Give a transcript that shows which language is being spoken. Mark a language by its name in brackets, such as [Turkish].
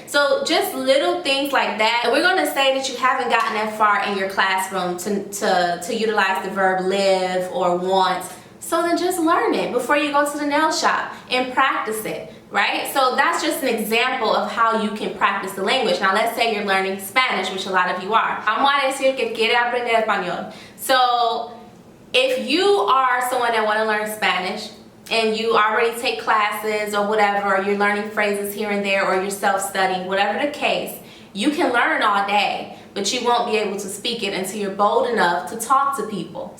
[English] So just little things like that. And we're going to say that you haven't gotten that far in your classroom to utilize the verb live or want. So then just learn it before you go to the nail shop and practice it, right? So that's just an example of how you can practice the language. Now let's say you're learning Spanish, which a lot of you are. [Spanish] Vamos a decir que quiere aprender español. [English] So if you are someone that want to learn Spanish, and you already take classes or whatever, or you're learning phrases here and there, or you're self-studying, whatever the case, you can learn all day, but you won't be able to speak it until you're bold enough to talk to people.